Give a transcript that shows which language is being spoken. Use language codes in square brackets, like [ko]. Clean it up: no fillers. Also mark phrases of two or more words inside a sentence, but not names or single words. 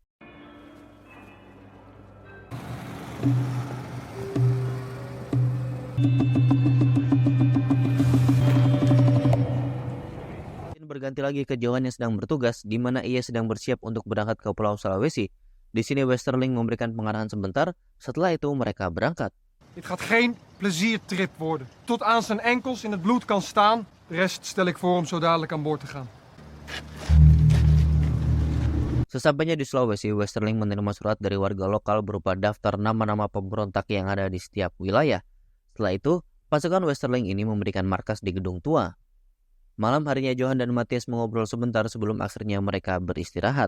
[id] Berganti lagi ke Johan yang sedang bertugas, di mana ia sedang bersiap untuk berangkat ke Pulau Sulawesi. Di sini Westerling memberikan pengarahan sebentar, setelah itu mereka berangkat. [nl] Dit gaat geen pleziertrip worden. Tot aan zijn enkels in het bloed kan staan. De rest stel ik voor om zo dadelijk aan boord te gaan. [id] Sesampainya di Sulawesi, Westerling menerima surat dari warga lokal berupa daftar nama-nama pemberontak yang ada di setiap wilayah. Setelah itu, pasukan Westerling ini memberikan markas di gedung tua. Malam harinya Johan dan Matthias mengobrol sebentar sebelum akhirnya mereka beristirahat.